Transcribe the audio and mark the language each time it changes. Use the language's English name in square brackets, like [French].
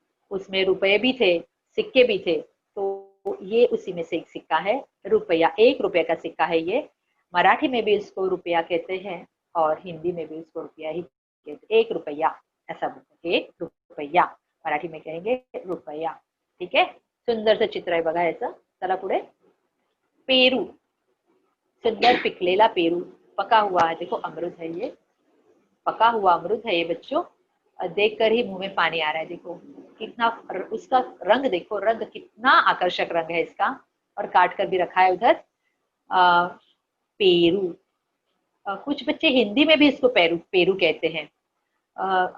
[Hindi] उसमें रुपए भी थे, सिक्के भी थे। तो ये उसी में से एक सिक्का है, रुपया। 1 रुपए का सिक्का है ये। मराठी में भी इसको रुपया कहते हैं और हिंदी में भी इसको रुपया ही कहते हैं। 1 रुपया ऐसा बोलते हैं, 1 रुपया। मराठी में कहेंगे रुपया। [Marathi] ठीक है, सुंदर से चित्र आहे बघा याचं। चला पुढे। पेरू, सुंदर पिकलेला पेरू, [Hindi] पका हुआ है। देखो अमरूद है ये, पका हुआ अमरूद है ये बच्चों। देख कर ही मुंह में पानी आ रहा है। देखो कितना, उसका रंग देखो, रंग कितना आकर्षक रंग है इसका। और काट कर भी रखा है उधर। पेरू, कुछ बच्चे हिंदी में भी इसको पेरू पेरू कहते हैं।